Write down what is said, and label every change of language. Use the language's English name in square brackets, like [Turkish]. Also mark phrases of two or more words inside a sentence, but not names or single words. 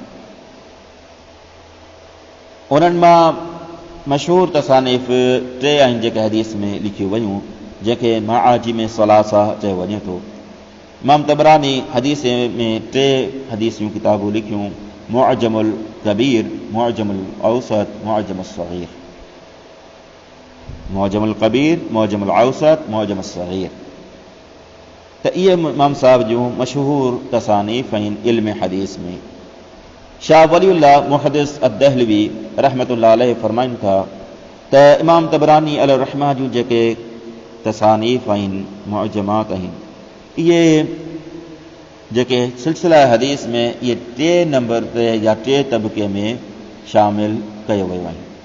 [Sindhi] उन्हनि मां मशहूर तसानीफ़ 3 आहिनि जेके हदीस में लिखियूं वयूं, जंहिंखे माआजिम सलासा चयो वञे थो। इमाम तबरानी हदीस में 3 हदीसियूं किताबूं लिखियूं, मुअजमुल कबीर, मुअजमुल औसत, मुअजमुस सग़ीर। मुअजमुल कबीर, मुअजमुल औसत, मुअजमुस सग़ीर। त इहे इमाम साहब जूं मशहूर तसानीफ़ आहिनि इल्म हदीस में। शाह वलीउल्लाह मुहद्दिस अद-दहलवी [Arabic] رحمة الله عليه [Sindhi] फरमाइनि था त इमाम तबरानी अलैहि रहमा जूं जेके तसानीफ़ आहिनि, मुअजमात आहिनि, इहे जेके सिलसिला हदीस में इहे 3 नंबर ते या 3 तबके में शामिल कयो वियो आहे।